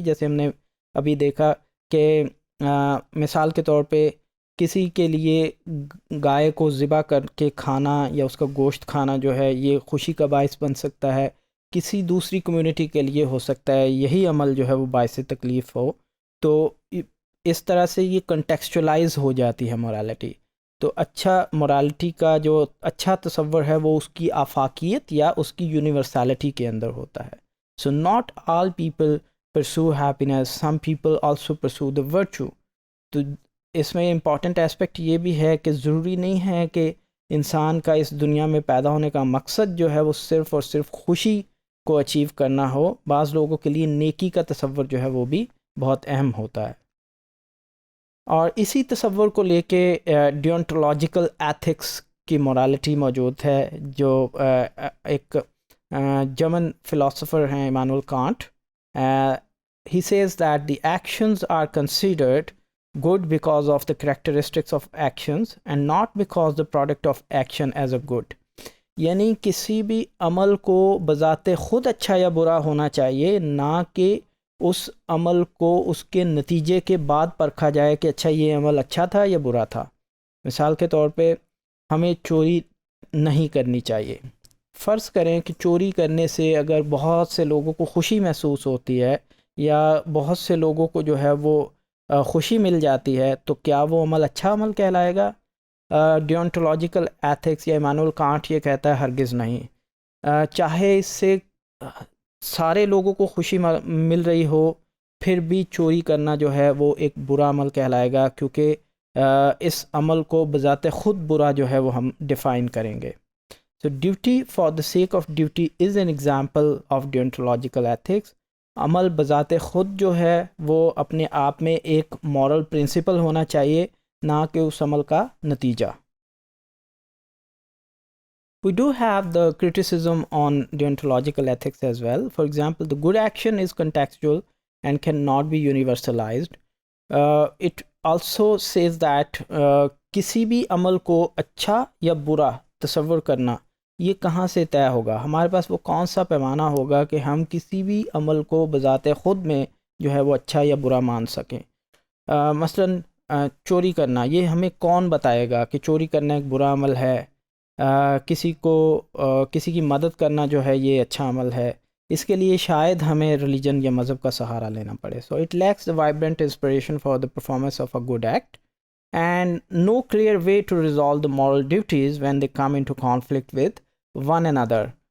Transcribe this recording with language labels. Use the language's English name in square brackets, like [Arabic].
[Urdu] جیسے ہم نے ابھی دیکھا کہ مثال کے طور پہ کسی کے لیے گائے کو ذبح کر کے کھانا یا اس کا گوشت کھانا جو ہے یہ خوشی کا باعث بن سکتا ہے، کسی دوسری کمیونٹی کے لیے ہو سکتا ہے یہی عمل جو ہے وہ باعث تکلیف ہو. تو اس طرح سے یہ کنٹیکسچولائز ہو جاتی ہے مورالٹی. تو اچھا مورالٹی کا جو اچھا تصور ہے وہ اس کی آفاقیت یا اس کی یونیورسلٹی کے اندر ہوتا ہے. [English] So not all people pursue happiness, some people also pursue the virtue. [Urdu] تو اس میں امپورٹنٹ اسپیکٹ یہ بھی ہے کہ ضروری نہیں ہے کہ انسان کا اس دنیا میں پیدا ہونے کا مقصد جو ہے وہ صرف اور صرف خوشی کو اچیو کرنا ہو. بعض لوگوں کے لیے نیکی کا تصور جو ہے وہ بھی بہت اہم ہوتا ہے. اور اسی تصور کو لے کے ڈیونٹولوجیکل ایتھکس کی مورالٹی موجود ہے جو ایک جرمن فلاسفر ہیں Emmanuel can't. [English] He says that the actions are considered good because of the characteristics of actions and not because the product of action as a good. [Urdu] یعنی کسی بھی عمل کو بذات خود اچھا یا برا ہونا چاہیے، نہ کہ اس عمل کو اس کے نتیجے کے بعد پرکھا جائے کہ اچھا یہ عمل اچھا تھا یا برا تھا. مثال کے طور پہ ہمیں چوری نہیں کرنی چاہیے. فرض کریں کہ چوری کرنے سے اگر بہت سے لوگوں کو خوشی محسوس ہوتی ہے یا بہت سے لوگوں کو جو ہے وہ خوشی مل جاتی ہے، تو کیا وہ عمل اچھا عمل کہلائے گا؟ ڈیونٹولوجیکل ایتھکس یا ایمانوئل کانٹ یہ کہتا ہے ہرگز نہیں. چاہے اس سے سارے لوگوں کو خوشی مل رہی ہو پھر بھی چوری کرنا جو ہے وہ ایک برا عمل کہلائے گا، کیونکہ اس عمل کو بذات خود برا جو ہے وہ ہم ڈیفائن کریں گے. [English] So duty for the sake of duty is an example of deontological ethics. [Urdu] عمل بذات خود جو ہے وہ اپنے آپ میں ایک مورل پرنسپل ہونا چاہیے، نہ کہ اس عمل کا نتیجہ. [English] We do have the criticism on deontological ethics as well. For example, the good action is contextual and cannot be universalized. It also says that [Urdu] کسی بھی عمل کو اچھا یا برا تصور کرنا یہ کہاں سے طے ہوگا؟ ہمارے پاس وہ کون سا پیمانہ ہوگا کہ ہم کسی بھی عمل کو بذات خود میں جو ہے وہ اچھا یا برا مان سکیں؟ مثلا چوری کرنا، یہ ہمیں کون بتائے گا کہ چوری کرنا ایک برا عمل ہے؟ کسی کی مدد کرنا جو ہے یہ اچھا عمل ہے؟ اس کے لیے شاید ہمیں ریلیجن یا مذہب کا سہارا لینا پڑے. [English] So it lacks the vibrant inspiration for the performance of a good act and no clear way to resolve the moral duties when they come into conflict with one another.